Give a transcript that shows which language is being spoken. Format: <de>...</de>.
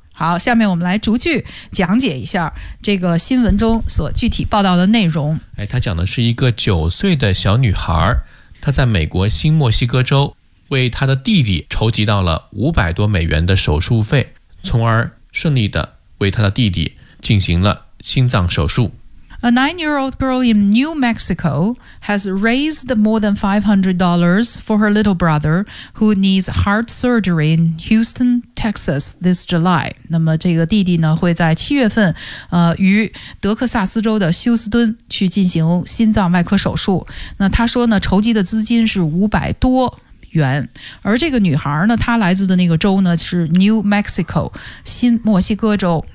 <zh>好，下面我们来逐句讲解一下这个新闻中所具体报道的内容。他讲的是一个9岁的小女孩，她在美国新墨西哥州为她的弟弟筹集到了$500多的手术费，从而顺利的为她的弟弟进行了心脏手术。</zh> <en>A nine-year-old girl in New Mexico has raised more than $500 for her little brother who needs heart surgery in Houston, Texas this July.</en> <zh>那么这个弟弟呢会在7月份于德克萨斯州的休斯敦去进行心脏外科手术。那他说呢，筹集的资金是500多元。而这个女孩呢，她来自的那个州呢是 New Mexico, 新墨西哥州。</zh>